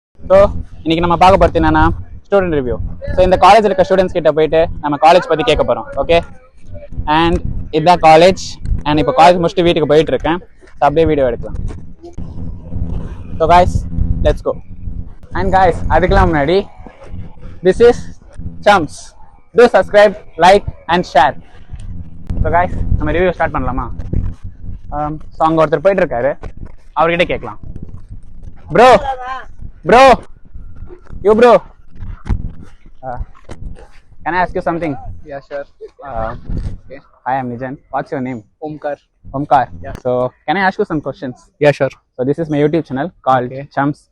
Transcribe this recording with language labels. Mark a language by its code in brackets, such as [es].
[ta] So இன்னைக்கு நம்ம பார்க்க போகிறது என்னன்னா ஸ்டூடெண்ட் ரிவ்யூ. ஸோ இந்த காலேஜில் இருக்க ஸ்டூடெண்ட்ஸ் கிட்ட போயிட்டு நம்ம காலேஜ் பற்றி கேட்க போகிறோம். ஓகே, அண்ட் இதுதான் காலேஜ். அண்ட் இப்போ காலேஜ் முடிச்சுட்டு வீட்டுக்கு போயிட்டு இருக்கேன். ஸோ அப்படியே வீடியோ எடுக்கலாம். [en] So guys, let's go. And guys, [ta] அதுக்கெல்லாம் முன்னாடி [en] This is Chums. Do subscribe, like and share. So guys, [ta] நம்ம ரிவ்யூ ஸ்டார்ட் பண்ணலாமா? ஸோ அங்கே ஒருத்தர் போயிட்டு இருக்காரு, அவர்கிட்ட கேட்கலாம். [en] Bro you bro, can I ask you something? Yeah, sure. Okay. Hi, I'm Nijan. What's your name? Omkar. Yeah. So can I ask you some questions? Yeah, sure. So this is my YouTube channel called Chums.